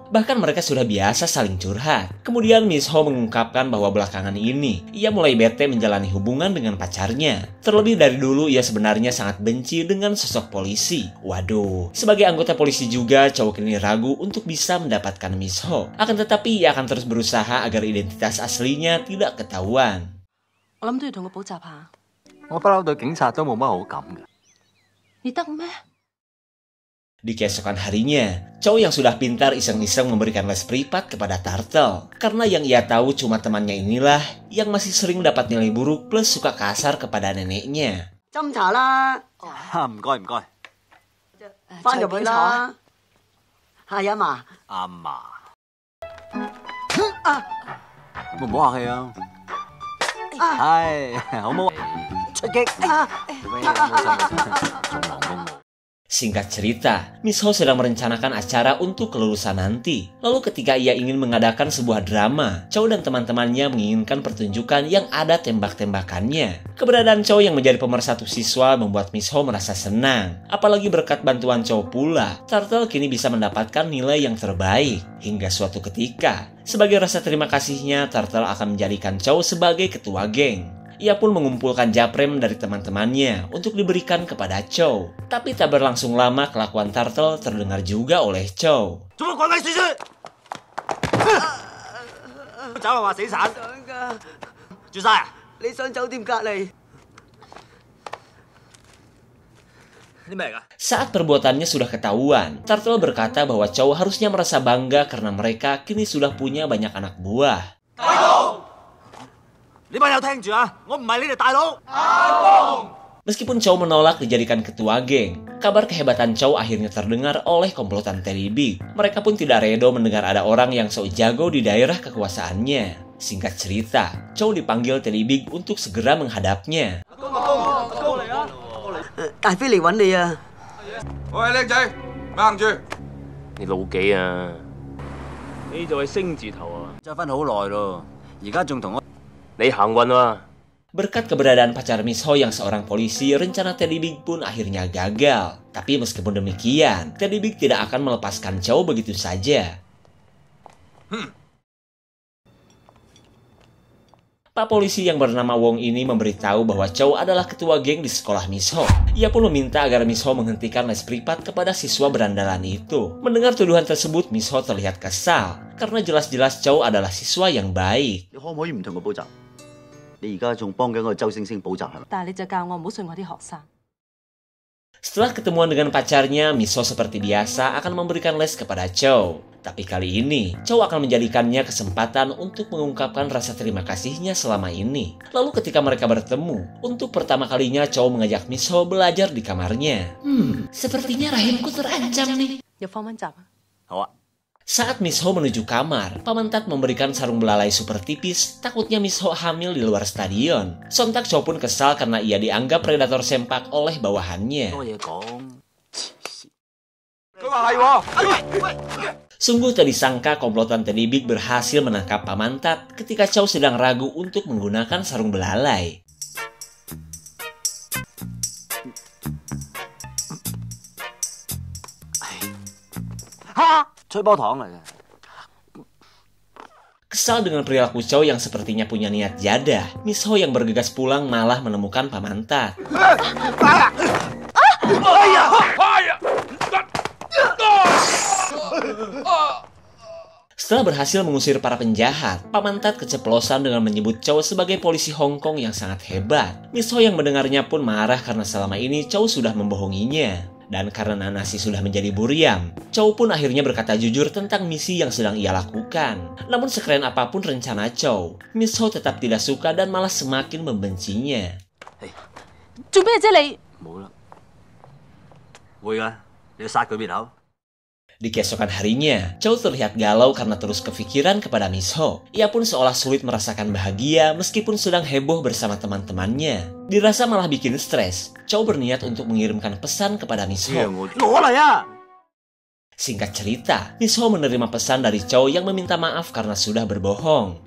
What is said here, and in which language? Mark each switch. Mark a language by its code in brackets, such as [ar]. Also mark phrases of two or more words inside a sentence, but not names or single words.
[id] Bahkan mereka sudah biasa saling curhat. Kemudian Miss Ho mengungkapkan bahwa belakangan ini, ia mulai bete menjalani hubungan dengan pacarnya. Terlebih dari dulu, ia sebenarnya sangat benci dengan sosok polisi. Waduh, sebagai anggota polisi juga, Chow kini ragu untuk bisa mendapatkan Miss Ho. Akan tetapi, ia akan terus berusaha agar identitas aslinya tidak ketahuan. [yue] 我諗都要同佢補習下。我不嬲對警察都冇乜好感嘅。你得咩？ [id] Di keesokan harinya, Chow yang sudah pintar iseng-iseng memberikan les privat kepada Turtle. Karena yang ia tahu cuma temannya inilah yang masih sering mendapat nilai buruk plus suka kasar kepada neneknya. [yue] 斟茶啦，唔該唔該，翻入去啦。係啊嘛，阿嫲，唔好客氣啊，係好冇出擊。做咩冇心仲忙工喎。 [id] Singkat cerita, Miss Ho sedang merencanakan acara untuk kelulusan nanti. Lalu ketika ia ingin mengadakan sebuah drama, Chow dan teman-temannya menginginkan pertunjukan yang ada tembak-tembakannya. Keberadaan Chow yang menjadi pemersatu siswa membuat Miss Ho merasa senang. Apalagi berkat bantuan Chow pula, Turtle kini bisa mendapatkan nilai yang terbaik. Hingga suatu ketika, sebagai rasa terima kasihnya, Turtle akan menjadikan Chow sebagai ketua geng. Ia pun mengumpulkan japrem dari teman-temannya untuk diberikan kepada Chow. Tapi tak berlangsung lama kelakuan Turtle terdengar juga oleh Chow. [yue] 做乜鬼鬼祟祟？走啊話死散，想㗎，住晒啊！你上酒店隔離。啲咩嚟㗎？ [id] Saat perbuatannya sudah ketahuan, Turtle berkata bahwa Chow harusnya merasa bangga karena mereka kini sudah punya banyak anak buah. [yue] 你班友聽住啊！我唔係你哋大佬。 [id] Meskipun Chow menolak dijadikan ketua geng, kabar kehebatan Chow akhirnya terdengar oleh komplotan Teddy Big. Mereka pun tidak redo mendengar ada orang yang sok jago di daerah kekuasaannya. Singkat cerita, Chow dipanggil Teddy Big untuk segera menghadapnya. [yue] 大飛嚟揾你啊！喂，靚仔，掹住！你老幾啊？你就係星字頭啊？結婚好耐咯，而家仲同我。你行運啊！ [id] Berkat keberadaan pacar Miss Ho yang seorang polisi, rencana Teddy Big pun akhirnya gagal. Tapi meskipun demikian, Teddy Big tidak akan melepaskan Chow begitu saja. Pak polisi yang bernama Wong ini memberitahu bahwa Chow adalah ketua geng di sekolah Miss Ho. Ia pun meminta agar Miss Ho menghentikan les privat kepada siswa berandalan itu. Mendengar tuduhan tersebut, Miss Ho terlihat kesal karena jelas-jelas Chow adalah siswa yang baik. [yue] 你可唔可以唔同佢補習？你而家仲幫緊個周星星補習係咪？但係你就教我唔好信我啲學生。 [id] Setelah ketemuan dengan pacarnya, Miss Ho seperti biasa akan memberikan les kepada Chow. Tapi kali ini, Chow akan menjadikannya kesempatan untuk mengungkapkan rasa terima kasihnya selama ini. Lalu ketika mereka bertemu, untuk pertama kalinya Chow mengajak Miss Ho belajar di kamarnya. Sepertinya rahimku terancam nih. [yue] 要放溫習啊？好啊， [id] Saat Miss Ho menuju kamar, Paman Tat memberikan sarung belalai super tipis, takutnya Miss Ho hamil di luar stadion. Sontak Chow pun kesal karena ia dianggap predator sempak oleh bawahannya. [yue] 多嘢講。佢話係喎， [id] Sungguh tak disangka komplotan Teddy Big berhasil menangkap Paman Tat ketika Chow sedang ragu untuk menggunakan sarung belalai. [yue] 吹波糖嚟嘅。 [id] Kesal dengan perilaku Chow yang sepertinya punya niat jadah, Miss Ho yang bergegas pulang malah menemukan Paman Tat. Setelah berhasil mengusir para penjahat, Paman Tat keceplosan dengan menyebut Chow sebagai polisi Hong Kong yang sangat hebat. Miss Ho yang mendengarnya pun marah karena selama ini Chow sudah membohonginya. Dan karena nasi sudah menjadi buriam, Chow pun akhirnya berkata jujur tentang misi yang sedang ia lakukan. Namun sekeren apapun rencana Chow, Miss Ho tetap tidak suka dan malah semakin membencinya. [yue] 做咩啫你？冇啦，會㗎，你要殺佢滅口。 [id] Di keesokan harinya, Chow terlihat galau karena terus kepikiran kepada Miss Ho. Ia pun seolah sulit merasakan bahagia meskipun sedang heboh bersama teman-temannya. Dirasa malah bikin stres, Chow berniat untuk mengirimkan pesan kepada Miss Ho. [yue] 攞嚟啊！ [id] Singkat cerita, Miss Ho menerima pesan dari Chow yang meminta maaf karena sudah berbohong.